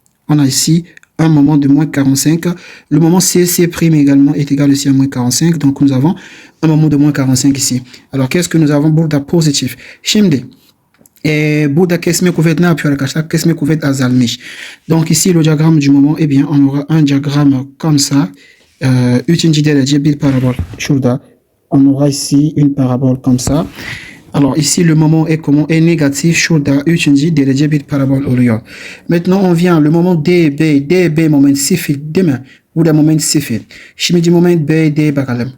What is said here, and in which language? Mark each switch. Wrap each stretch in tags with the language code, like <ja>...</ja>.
<fr>On a ici un moment de moins 45. Le moment C prime également est égal aussi à moins 45. Donc nous avons un moment de moins 45 ici. Alors qu'est-ce que nous avons?</fr> <tr>Burada positif. Şimdi burada kesme kuvvet ne yapıyor arkadaşlar? Kesme kuvvet azalmış.</tr> <fr>Donc ici le diagramme du moment, eh bien on aura un diagramme comme ça.</fr> <tr>Üçüncü derece bir parabole. Şurada.</tr> <fr>On aura ici une parabole comme ça. Alors ici le moment est comment? Est négatif.</fr> <tr>Şurada üçüncü derece bir parabol oluyor.</tr> <fr>Maintenant on vient le moment</fr> <tr>DB moment sıfır değil mi? Burada moment sıfır. Şimdi moment BD bakalım.</tr>